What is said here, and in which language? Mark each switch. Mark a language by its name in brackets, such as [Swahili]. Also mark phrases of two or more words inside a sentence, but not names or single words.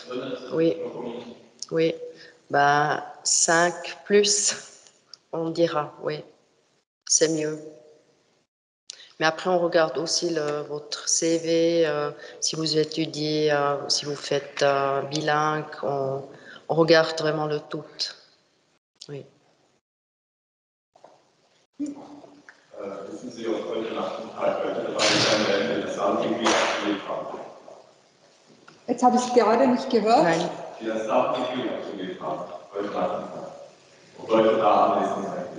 [French] Oui, oui. Ben, 5 plus, on dira, oui. C'est mieux. Mais après, on regarde aussi votre CV, si vous étudiez, si vous faites bilingue, on regarde vraiment le tout. Oui. [German] Wissen Sie, was heute Nachmittag das Sounddegree abgelegt haben? Jetzt habe ich es gerade nicht gehört. Nein. Die das Sounddegree abgelegt haben, heute Nachmittag. Und heute Abend ist es.